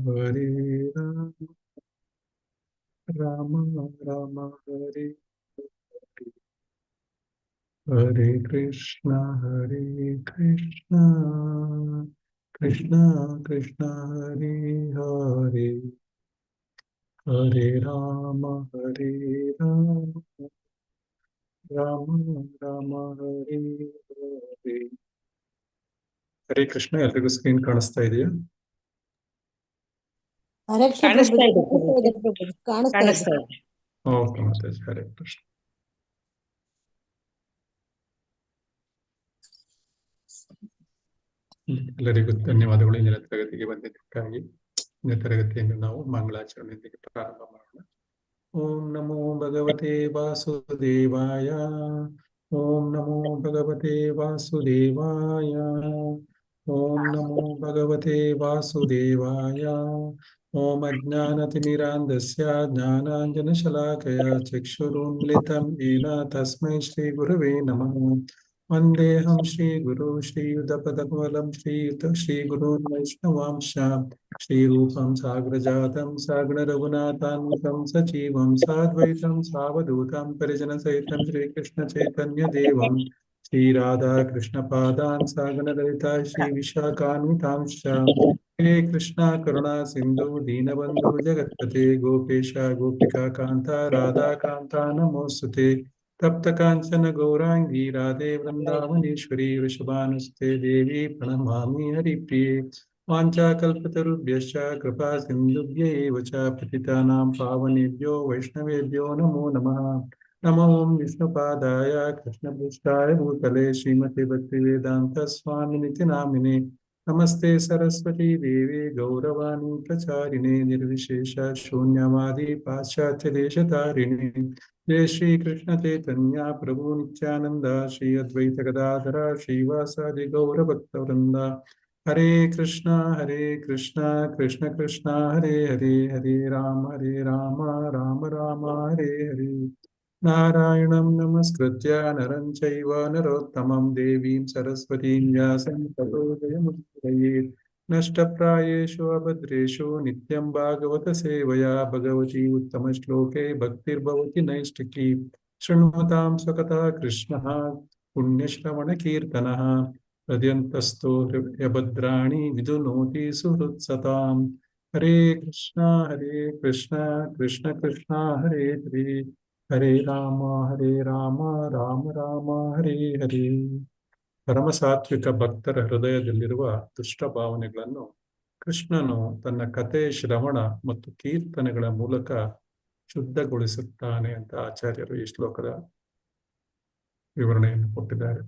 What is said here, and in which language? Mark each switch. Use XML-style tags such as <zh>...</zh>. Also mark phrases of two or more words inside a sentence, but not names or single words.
<sa>ರಾಮ ರಾಮ ಹರೇ ಹರೇ ಹರೇ ಕೃಷ್ಣ ಕೃಷ್ಣ ಕೃಷ್ಣ ಕೃಷ್ಣ ಹರೇ ಹರೇ ಹರೇ ರಾಮ ರಾಮ ರಾಮ ಹರೇ ಹರೇ ಹರೇ ಕೃಷ್ಣ.</sa> <kn>ಎಲ್ರಿಗೂ ಸ್ಕ್ರೀನ್ ಕಾಣಿಸ್ತಾ ಇದೆಯಾ? ಕಾಣಿಸ್ತಾ ಇದೆ ಕಾಣಿಸ್ತಾ ಇದೆ. ಓಕೆ ಮಾತಾಜಿ.</kn> <sa>ಹರೇ ಕೃಷ್ಣ.</sa> <kn>ಎಲ್ಲರಿಗೂ ಧನ್ಯವಾದಗಳು ಇಂದಿನ ತರಗತಿಗೆ ಬಂದಿದ್ದಕ್ಕಾಗಿ. ಇಂದಿನ ತರಗತಿಯನ್ನು ನಾವು ಮಂಗಳಾಚರಣೆಯೊಂದಿಗೆ ಪ್ರಾರಂಭ ಮಾಡೋಣ.</kn> <sa>ಓಂ ನಮೋ ಭಗವತೆ ವಾಸುದೇವಾಯ. ಓಂ ನಮೋ ಭಗವತೆ ವಾಸುದೇವಾಯ. ಓಂ ನಮೋ ಭಗವತೆ ವಾಸುದೇವಾಯ. ಓಂ ಅಜ್ಞಾನತಿಮಿರಾಂಧಸ್ಯ ಜ್ಞಾನಾಂಜನಶಲಾಕಯ ಚಕ್ಷುರುನ್ಮಿಲಿತಂ येन ತಸ್ಮೈ ಶ್ರೀ ಗುರವೇ ನಮಃ. ವಂದೇಹಂ ಶ್ರೀ ಗುರು ಶ್ರೀಯುತಪದಕಮಲಂ ಶ್ರೀಗುರುನ್ ವೈಷ್ಣವಾಂಶ ಶ್ರೀರೂಪಂ ಸಾಗ್ರಜಾತಂ ಸಾಗರ ರಘುನಾಥಾನ್ವಿತಂ ಸಜೀವಂ ಸಾದ್ವೈತಂ ಸಾವಧೂತಂ ಪರಿಜನಸಹಿತಂ ಶ್ರೀಕೃಷ್ಣ ಚೈತನ್ಯ ದೇವಂ ಶ್ರೀ ರಾಧಾ ಕೃಷ್ಣ ಪಾದಾನ್ ಸಾಗರ ಲಲಿತಾ ಶ್ರೀ ವಿಶಾಖಾನ್ವಿತಾಂಶ ಹೇ ಕೃಷ್ಣ ಕರುಣಾ ಸಿಂಧು ದೀನಬಂಧು ಜಗತ್ಪತೆ ಗೋಪೇಶ ಗೋಪಿಕಾ ಕಾಂತ ರಾಧಾ ಕಾಂತ ನಮೋಸ್ತುತೆ. ತಪ್ತ ಕಾಂಚನ ಗೌರಾಂಗಿ ರಾಧೆ ವೃಂದಾವನೇಶ್ವರಿ ವೃಷಭಾನುಸ್ತೆ ದೇವಿ ಪ್ರಣಮಾಮಿ ಹರಿಪ್ರಿಯೆ. ವಾಂಛಾಕಲ್ಪತರುಭ್ಯಶ್ಚ ಕೃಪಾ ಸಿಂಧುಭ್ಯ ಏವ ಚ ಪತಿತಾನಾಂ ಪಾವನೇಭ್ಯೋ ವೈಷ್ಣವೇಭ್ಯೋ ನಮೋ ನಮಃ. नमो विष्णुपादाय कृष्णपृष्ठाय भूतले श्रीमते भक्तिवेदांत स्वामिनिति नामिने नमस्ते सरस्वती देवी गौरवाणी प्रचारिणे निर्विशेष शून्यवादी पाश्चात्य देशतारिणे जय श्री कृष्ण चैतन्य प्रभु नित्यानंद श्री अद्वैत गदाधर श्रीवासादि गौर भक्तवृंद हरे कृष्णा कृष्ण कृष्णा हरे हरे हरे राम राम राम हरे हरे नारायणं नमस्कृत्य नरं चैव नरोत्तमं देवीं सरस्वतीं व्यासं ततो जयमुदीरयेत् नष्टप्रायेषु अभद्रेषु नित्यं भागवत सेवया भगवती उत्तमश्लोके भक्तिर्भवति नैष्टिकी शृण्वतां स्वकतः कृष्णः पुण्यश्रवणकीर्तनः हृदयन्तस्थो हृदयभद्राणि विदुनोति सुहृत्सताम् हरे कृष्ण कृष्ण कृष्ण हरे हरे हरे राम राम राम ಹರೇ ಹರೇ.</sa> <kn>ಪರಮಸಾತ್ವಿಕ ಭಕ್ತರ ಹೃದಯದಲ್ಲಿರುವ ದುಷ್ಟ ಭಾವನೆಗಳನ್ನು ಕೃಷ್ಣನು ತನ್ನ ಕಥೆ ಶ್ರವಣ ಮತ್ತು ಕೀರ್ತನೆಗಳ ಮೂಲಕ ಶುದ್ಧಗೊಳಿಸುತ್ತಾನೆ ಅಂತ ಆಚಾರ್ಯರು ಈ ಶ್ಲೋಕದ ವಿವರಣೆಯನ್ನು ಕೊಟ್ಟಿದ್ದಾರೆ.</kn>